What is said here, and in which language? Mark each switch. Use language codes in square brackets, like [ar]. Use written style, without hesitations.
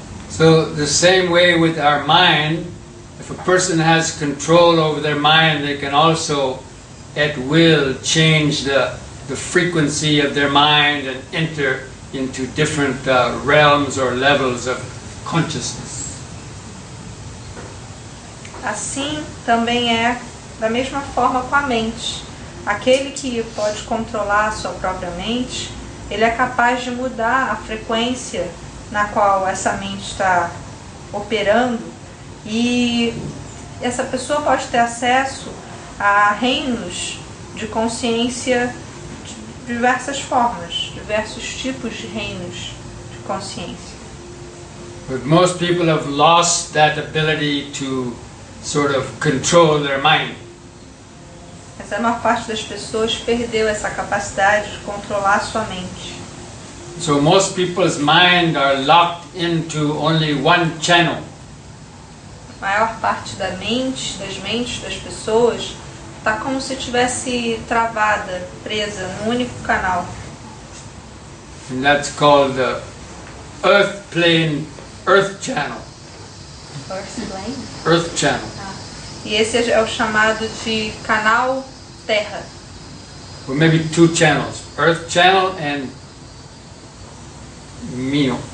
[en] So the same way with our mind, if a person has control over their mind, they can also at will change the frequency of their mind and enter into different realms or levels of consciousness. [pt] Assim também é da mesma forma com a mente. Aquele que pode controlar a sua própria mente, ele é capaz de mudar a frequência na qual essa mente está operando, e essa pessoa pode ter acesso a reinos de consciência de diversas formas, diversos tipos de reinos de consciência. [en] But most people have lost that ability to sort of control their mind. [pt] Mas a maior parte das pessoas perdeu essa capacidade de controlar a sua mente. [en] So most people's mind are locked into only one channel. [pt] A maior parte das mentes das pessoas está como se tivesse travada, presa num único canal. [en] And that's called the Earth Plane, Earth Channel. Earth Channel. [pt] E esse é o chamado de canal Terra. [en] Or maybe 2 channels, Earth Channel and Me.